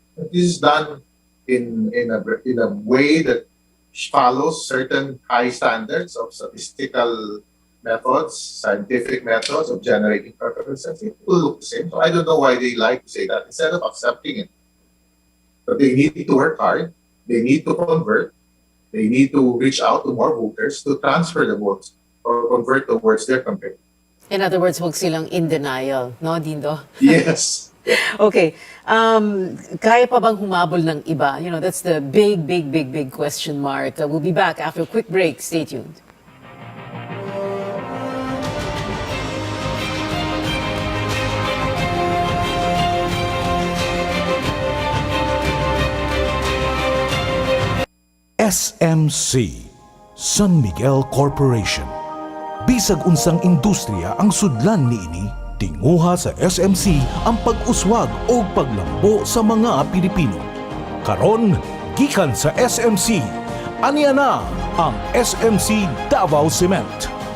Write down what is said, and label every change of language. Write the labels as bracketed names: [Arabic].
[English] This is done in a way that follows certain high standards of statistical methods, scientific methods of generating preferences. It will look the same. So I don't know why they like to say that instead of accepting it. But they need to work hard. They need to convert. They need to reach out to more voters to transfer the votes or convert towards their campaign. In other words, [Filipino] huwag silang [English] in denial, no, Dindo? Yes. Okay. [Filipino] Kaya pa bang humabol ng iba? [English] That's the big question mark. We'll be back after a quick break. Stay tuned. SMC, San Miguel Corporation. [Cebuano] Bisag unsang industriya ang sudlan niini, tinguha sa SMC ang pag-uswag o paglambo sa mga Pilipino. Karon, gikan sa SMC, aniya na ang SMC Davao Cement.